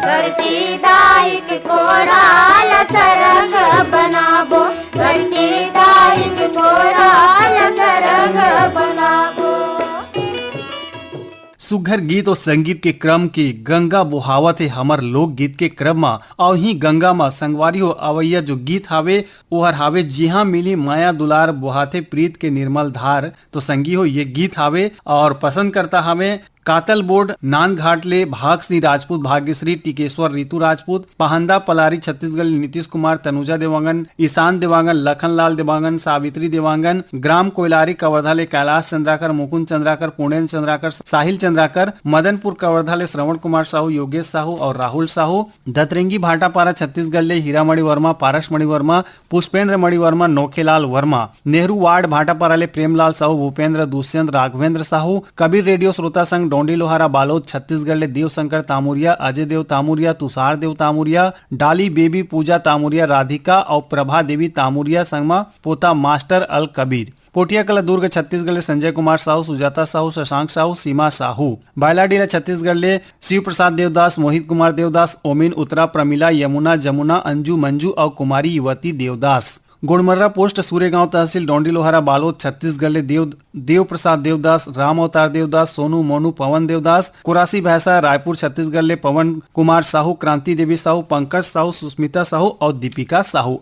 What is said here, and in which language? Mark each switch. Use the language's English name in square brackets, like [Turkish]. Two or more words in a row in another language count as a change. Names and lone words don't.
[Chhattisgarhi] धरती दाइक कोराल सरग बनाबो, धरती दाइक कोराल सरग बनाबो। सुघर गीत और संगीत के क्रम की गंगा बुहावत है हमर लोक गीत के क्रम में। और ही गंगा में संगवारी हो अवैया जो गीत हावे ओहर हावे जिहा मिली माया दुलार बुहाते प्रीत के निर्मल धार। तो संगी हो ये गीत हावे और पसंद करता हमें कातल बोर्ड नान घाट ले भाग सिंह राजपूत, भाग्यश्री टिकेश्वर, रितु राजपूत, पहंदा पलारी छत्तीसगढ़, नीतीश कुमार, तनुजा देवांगन, ईशान देवांगन, लखनलाल देवांगन, सावित्री देवांगन, ग्राम कोयलारी कवर्धा ले कैलाश चंद्राकर, मुकुंद चंद्राकर, पूर्णेन्द्र चंद्राकर, साहिल चंद्राकर, मदनपुर कवर्धा ले श्रवण कुमार साहू, योगेश साहू और राहुल साहू, दतरेंगी भाटापारा छत्तीसगढ़ ले हीरामणि वर्मा, पारस मणि वर्मा, पुष्पेंद्र मणि वर्मा, नौखेलाल वर्मा, नेहरू वार्ड भाटापारा ले प्रेमलाल साहू, भूपेंद्र, दुष्यंत, राघवेंद्र साहू, कबीर रेडियो श्रोता संघ डोंडी लोहारा बालोद छत्तीसगढ़ ले देवशंकर तामुरिया, अजय देव तामुरिया, तुषार देव तामुरिया, डाली बेबी पूजा तामुरिया, राधिका और प्रभा देवी तामुरिया संगमा पोता मास्टर अल कबीर। पोटिया कला दुर्ग छत्तीसगढ़ ले संजय कुमार साहू, सुजाता साहू, शशांक साहू, सीमा साहू। बायलाडीला छत्तीसगढ़ ले शिव प्रसाद देवदास, मोहित कुमार देवदास, ओमिन उत्तरा, प्रमिला, यमुना, जमुना, अंजू, मंजू और कुमारी युवती देवदास। गोड़मर्रा पोस्ट सूर्यगांव तहसील डोंडी लोहारा बालोद छत्तीसगढ़ ले देव प्रसाद देवदास, राम अवतार देवदास, सोनू मोनू पवन देवदास। कुरासी भैंसा रायपुर छत्तीसगढ़ ले पवन कुमार साहू, क्रांति देवी साहू, पंकज साहू, सुस्मिता साहू और दीपिका साहू।